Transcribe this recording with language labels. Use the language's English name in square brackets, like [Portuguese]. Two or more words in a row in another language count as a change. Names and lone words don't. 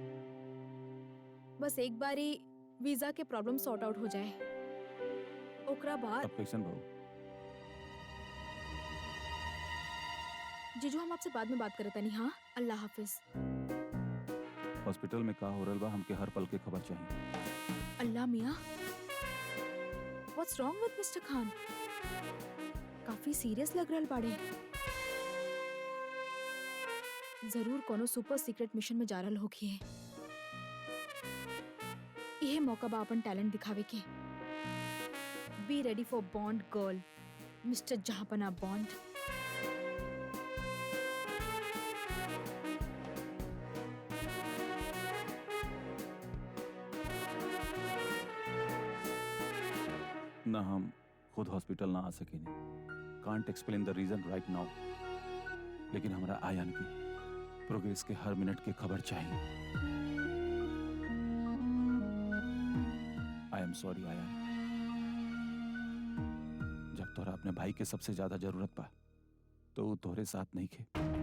[Bhojpuri] बस एक बारी वीजा के [English] problem sort out [Bhojpuri] हो जाए, ओकरा बाद। अब कैसन भाऊ? जीजू हम आपसे बाद में बात करत नहीं। हाँ, [Urdu] اللہ حافظ. [Bhojpuri] हॉस्पिटल में का हो रहल बा, हमके हर पल के खबर चाहिए। [Urdu] اللہ میاں, [English] What's wrong with Mister Khan? [Bhojpuri] काफी सीरियस लग रहल बाड़े। जरूर कोनो [English] super secret mission [Bhojpuri] में जा रहल होखिए। यह मौका बा अपन टैलेंट दिखावे के। [English] Be ready for Bond girl, Mister Jahanpana Bond. [Bhojpuri] ना हम खुद हॉस्पिटल ना आ सकेनी। [English] Can't explain the reason right now, [Bhojpuri] लेकिन हमरा आयान की प्रोग्रेस के हर मिनट की खबर चाहिए। [English] I am sorry [Bhojpuri] आयान, जब तोहरा अपने भाई के सबसे ज्यादा जरूरत बा तो वो तोहरे साथ नहीं खे।